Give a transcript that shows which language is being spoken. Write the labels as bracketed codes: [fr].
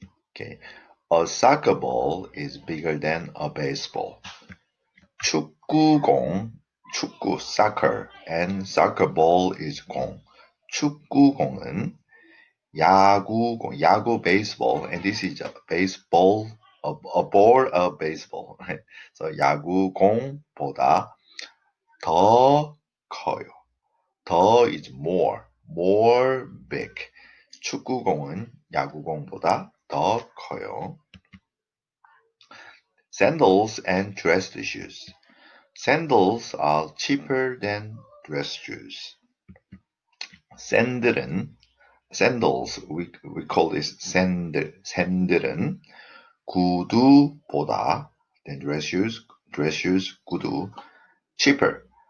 [en] Okay, a soccer ball is bigger than a baseball. 축구공, 축구, soccer, and soccer ball is 공. 축구공은 야구공, 야구, baseball, and this is a baseball, a ball of baseball, right? [ko] So 야구공보다 더 커요. [en] 더 is more big. [ko] 축구공은 야구공보다 더 커요. [en] Sandals and dress shoes. Sandals are cheaper than dress shoes. Sandals, we call this 샌들은 구두보다 than dress shoes, 구두, cheaper.